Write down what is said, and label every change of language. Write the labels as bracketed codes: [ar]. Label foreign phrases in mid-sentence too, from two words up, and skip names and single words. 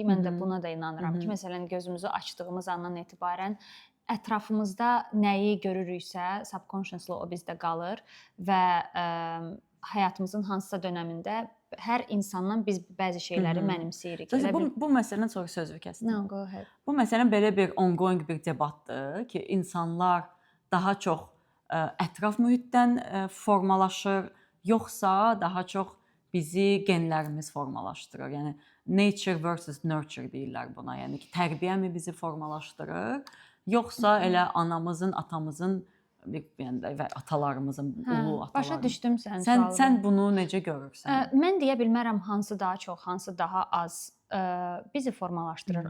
[az] Mən də buna da inanıram ki, məsələn, gözümüzü açdığımız andan etibarən ətrafımızda nəyi görürüksə, subconsciously o bizdə qalır və həyatımızın hansısa dövründə hər insandan biz bəzi şeyləri mənimsəyirik. Bu məsələdən sonra sözü kəsdim. [en] No, go ahead. [az] Bu məsələn belə bir ongoing bir debatdır ki, insanlar daha çox ətraf mühitdən formalaşır, yoxsa daha çox bizi genlərimiz formalaşdırır? Yəni [en] nature versus nurture [az] deyirlər buna. Yəni ki, tərbiyəmi bizi formalaşdırır, yoxsa elə anamızın, atamızın və atalarımızın, ulu atalarımızın. Başa düşdüm sənin sualını. Sən bunu necə görürsən? Mən deyə bilmərəm hansı daha çox, hansı daha az bizi formalaşdırır.